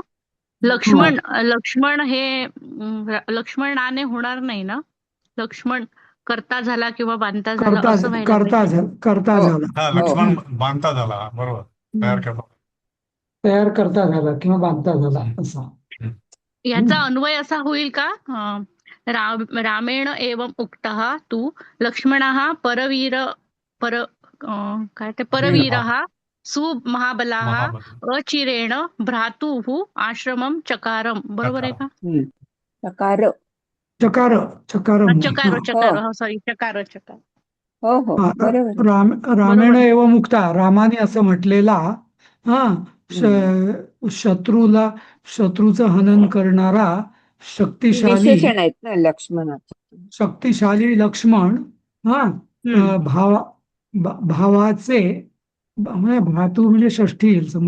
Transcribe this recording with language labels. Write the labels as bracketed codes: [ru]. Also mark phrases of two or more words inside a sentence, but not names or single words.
[mr] लक्ष्मण हे लक्ष्मणाने होणार नाही ना? लक्ष्मण करता झाला किंवा बांधता झाला असं व्हायला पाहिजे. करता हो. झाला. हा हो. लक्ष्मण बांधता झाला बरोबर तयार करता. तयार करता झाला किंवा बांधता झाला असा. याचा अन्वय असा होईल का? [sa] रामेण एवं उक्तः तू लक्ष्मणः परवीरः सुमहाबलाः महाबली अचिरेण भ्रातुः आश्रमं चकारम. [mr] बरोबर आहे का? [sa] चकार. चकार. चकार. सॉरी, चकार. [mr] हो हो हा. बरोबर. [sa] रामेण एवं मुक्ता. [mr] रामाने असं म्हटलेला हा शत्रूचं हनन करणारा शक्तिशाली विशेषण आहेत ना लक्ष्मणाचे. लक्ष्मण हा भावाचे म्हणजे भ्रातू म्हणजे षष्ठी येईल समजा.